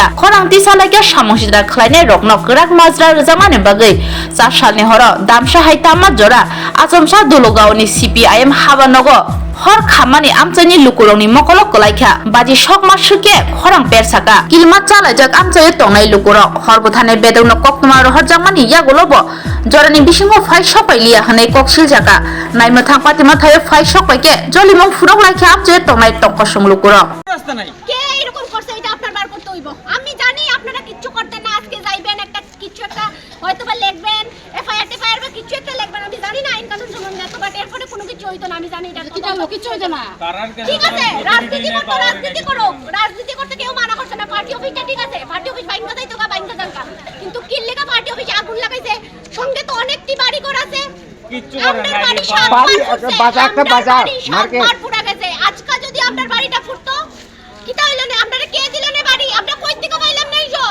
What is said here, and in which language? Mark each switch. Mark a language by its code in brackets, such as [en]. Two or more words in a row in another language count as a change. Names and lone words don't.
[trp] khorang tisalaiga samosida khlainai rokno krak majra jamane bagai 4 salni horo damsa haitama jora achomsa Dologao ni CPIM habanogo hor khamani amchani lukurokni mokolok kolaikha baji sokma suke khorang persaka kilma chalajak amchayo tongnai lukurok horbuthane bedongno koktuma rohorjakmani yagulobo jorani bisingo phai sopailiya hanai koksil jaka naimo thangpatima thayo phai sopaike jolimong furok laikha amchayo tongnai tokosung lukurok [bn] কে এরকম করছে এটা আপনার বার করতে হইব আমি জানি আপনারা কিচ্ছু করতেন না আজকে যাইবেন একটা কিছু একটা হয়তোবা লিখবেন এফআইআর বা কিছু একটা লিখবেন আমি জানি না আইন কানুন সম্বন্ধে তো বাট এরপরে কোনো কিছু হইতো না আমি জানি এটা কিছু হইতো না ঠিক আছে রাজনীতি করতে কেউ মানা করছে না [en] party officeটা [bn] ঠিক আছে [en] party office [bn] বাইঙ্গা যাইতো বা বাইঙ্গা জানকা কিন্তু কি লেখা [en] party officeে [bn] আগুন লাগাইছে সঙ্গে তো অনেকটি বাড়ি ঘর আছে কিচ্ছু করে না বাড়ি বাজারটা বাজার মার্কেট পুরা গেছে আজকে যদি আপনার বাড়িটা ফুটতো কিটা হইলো না আপনারা কে দিলেন বাড়ি আমরা কই থেকে পাইলাম না এইসব